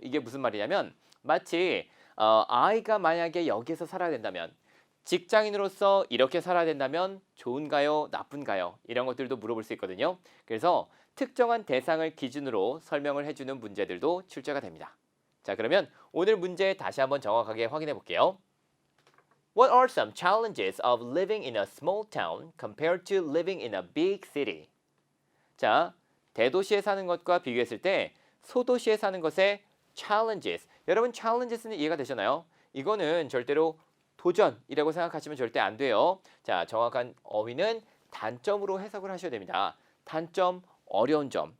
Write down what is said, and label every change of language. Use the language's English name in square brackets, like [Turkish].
[Korean] 이게 무슨 말이냐면 마치 아이가 만약에 여기서 살아야 된다면 직장인으로서 이렇게 살아야 된다면 좋은가요? 나쁜가요? 이런 것들도 물어볼 수 있거든요. 그래서 특정한 대상을 기준으로 설명을 해주는 문제들도 출제가 됩니다. 자, 그러면 오늘 문제 다시 한번 정확하게 확인해 볼게요. [English] What are some challenges of living in a small town compared to living in a big city? [Korean] 자, 대도시에 사는 것과 비교했을 때 소도시에 사는 것의 challenges. 여러분 challenges는 이해가 되시나요? 이거는 절대로 도전이라고 생각하시면 절대 안 돼요. 자, 정확한 어휘는 단점으로 해석을 하셔야 됩니다. 단점 어려운 점.